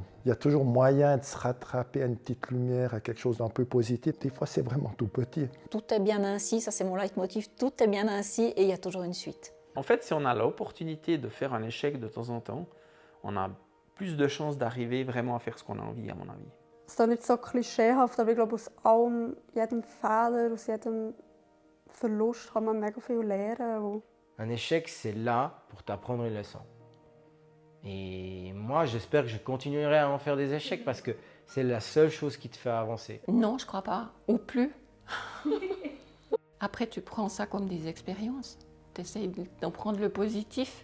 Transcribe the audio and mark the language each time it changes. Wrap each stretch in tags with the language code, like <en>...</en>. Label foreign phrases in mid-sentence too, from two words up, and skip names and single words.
<fr>Il y a toujours moyen de se rattraper à une petite lumière, à quelque chose d'un peu positif. Des fois, c'est vraiment tout petit. Tout est bien ainsi, ça c'est mon leitmotiv, tout est bien ainsi et il y a toujours une suite. En fait, si on a l'opportunité de faire un échec de temps en temps, on a plus de chances d'arriver vraiment à faire ce qu'on a envie, à mon avis.</fr> <nl>Het is dan niet zo clichéhaft,</nl> <de>aber ich glaube, aus allem, jedem Fehler, aus jedem Verlust kann man mega viel lernen.</de> <fr>Un échec, c'est là pour t'apprendre une leçon. Et moi, j'espère que je continuerai à en faire des échecs parce que c'est la seule chose qui te fait avancer. Non, je crois pas. Ou plus. Après, tu prends ça comme des expériences. Tu essayes d'en prendre le positif.</fr>